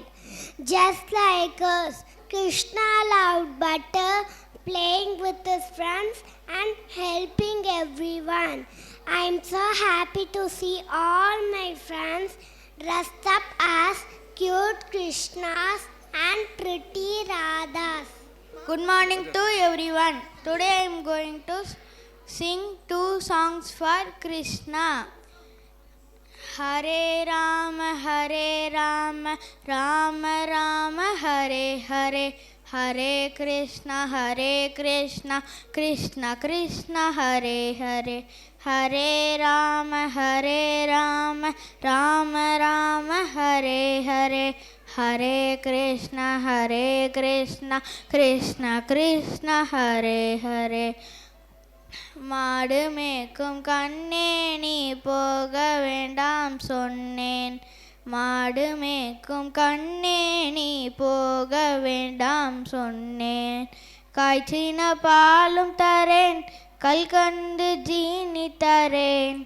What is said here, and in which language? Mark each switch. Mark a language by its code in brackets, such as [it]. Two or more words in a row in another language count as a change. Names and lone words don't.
[en] Just like us, Krishna loved butter, playing with his friends and helping everyone. I'm so happy to see all my friends dressed up as cute Krishnas and pretty Radhas. Good morning to everyone. Today I am going to sing 2 songs for Krishna. [sa] हरे राम, राम राम, हरे हरे, हरे कृष्ण, कृष्ण कृष्ण, हरे हरे. हरे राम, राम राम, हरे हरे, हरे कृष्ण, कृष्ण कृष्ण, हरे हरे. [ta] மாடு மேய்க்கும் கண்ணே நீ போக வேண்டாம் சொன்னேன். மாடு மேய்க்கும் கண்ணே நீ போக வேண்டாம் சொன்னேன். காய்ச்சின பாலும் தரேன், கல்கண்டு ஜீனி தரேன்.